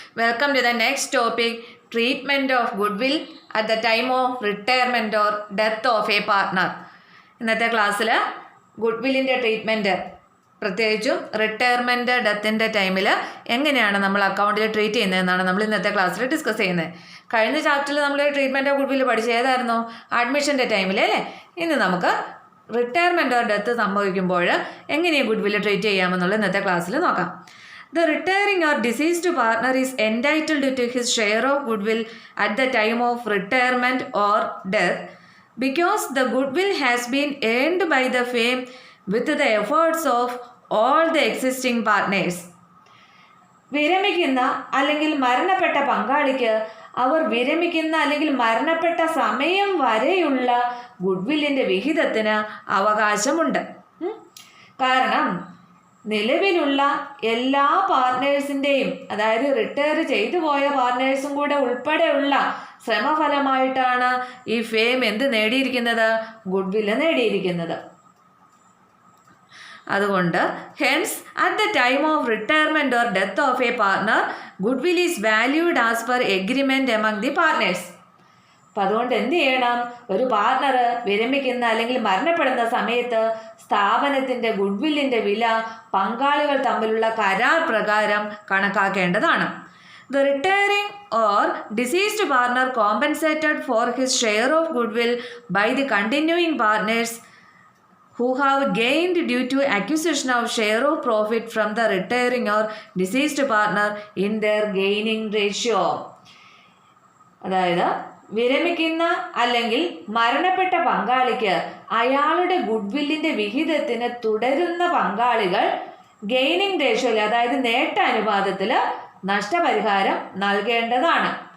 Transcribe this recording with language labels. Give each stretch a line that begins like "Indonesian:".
Malayalam: Welcome to the next topic, treatment of goodwill at the time of retirement or death of a partner. ഇന്നത്തെ ക്ലാസ്സിൽ ഗുഡ്വില്ലിൻ്റെ treatment പ്രത്യേകിച്ചും retirement ഡെത്തിൻ്റെ ടൈമിൽ എങ്ങനെയാണ് നമ്മൾ അക്കൗണ്ടിൽ ട്രീറ്റ് ചെയ്യുന്നതെന്നാണ് നമ്മൾ ഇന്നത്തെ ക്ലാസ്സിൽ ഡിസ്കസ് ചെയ്യുന്നത്. കഴിഞ്ഞ ചാപ്റ്ററിൽ നമ്മൾ ട്രീറ്റ്മെൻറ്റ് ഓഫ് ഗുഡ്വില്ല് പഠിച്ച ഏതായിരുന്നു? അഡ്മിഷൻ്റെ ടൈമിൽ അല്ലേ? ഇന്ന് നമുക്ക് റിട്ടയർമെൻറ്റ് ഓർ ഡെത്ത് സംഭവിക്കുമ്പോൾ എങ്ങനെയാണ് ഗുഡ്വില്ല് ട്രീറ്റ് ചെയ്യാമെന്നുള്ള ഇന്നത്തെ ക്ലാസ്സിൽ നോക്കാം.
English: The retiring or deceased partner is entitled to his share of goodwill at the time of retirement or death because the goodwill has been earned by the firm with the efforts of all the existing partners.
Malayalam: വിരമിക്കുന്ന അല്ലെങ്കിൽ മരണപ്പെട്ട പങ്കാളിക്ക് അവർ വിരമിക്കുന്ന അല്ലെങ്കിൽ മരണപ്പെട്ട സമയം വരെയുള്ള ഗുഡ്വില്ലിൻ്റെ വിഹിതത്തിന് അവകാശമുണ്ട്. കാരണം നിലവിലുള്ള എല്ലാ പാർട്ട്നേഴ്സിൻ്റെയും, അതായത് റിട്ടയർ ചെയ്തു പോയ പാർട്ട്നേഴ്സും കൂടെ ഉൾപ്പെടെയുള്ള ശ്രമഫലമായിട്ടാണ് ഈ ഫേം എന്ത് നേടിയിരിക്കുന്നത്? ഗുഡ്വില്ല് നേടിയിരിക്കുന്നത്. അതുകൊണ്ട്
English: Hence at the time of retirement or death of a partner goodwill is valued as per agreement among the partners.
Malayalam: അപ്പം അതുകൊണ്ട് എന്ത് ചെയ്യണം? ഒരു പാർട്ട്ണർ വിരമിക്കുന്ന അല്ലെങ്കിൽ മരണപ്പെടുന്ന സമയത്ത് സ്ഥാപനത്തിൻ്റെ ഗുഡ്വില്ലിൻ്റെ വില പങ്കാളികൾ തമ്മിലുള്ള കരാർ പ്രകാരം കണക്കാക്കേണ്ടതാണ്.
English: The retiring or deceased partner compensated for his share of goodwill by the continuing partners who have gained due to acquisition of share of profit from the retiring or deceased partner in their gaining ratio.
Malayalam: അതായത് വിരമിക്കുന്ന അല്ലെങ്കിൽ മരണപ്പെട്ട പങ്കാളിക്ക് അയാളുടെ ഗുഡ്വില്ലിൻ്റെ വിഹിതത്തിന് തുടരുന്ന പങ്കാളികൾ gaining റേഷ്യോയിൽ, അതായത് നേട്ട അനുപാതത്തിൽ നഷ്ടപരിഹാരം നൽകേണ്ടതാണ്.